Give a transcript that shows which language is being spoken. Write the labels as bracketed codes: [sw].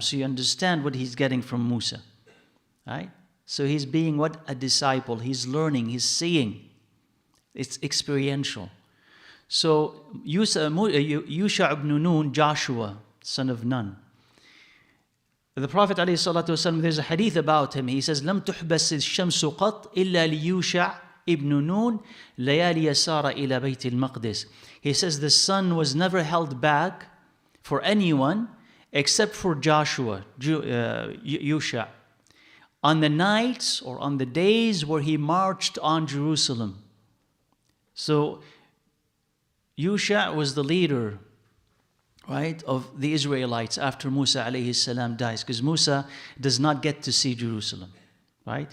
[en] So you understand what he's getting from Musa. Right? So he's being what? A disciple. He's learning, he's seeing. It's experiential. So Yusha ibn Nun, Joshua, son of Nun. The Prophet alayhi salatu wasalam, there's a hadith about him. He says, [ar] لم تحبس الشمس قط إلا ليوشع ابن نون ليالي يسار إلى بيت المقدس. [en] He says the sun was never held back for anyone except for Joshua, Yusha, on the nights or on the days where he marched on Jerusalem. So Yusha was the leader, right, of the Israelites after Musa alayhi salam dies, because Musa does not get to see Jerusalem, right?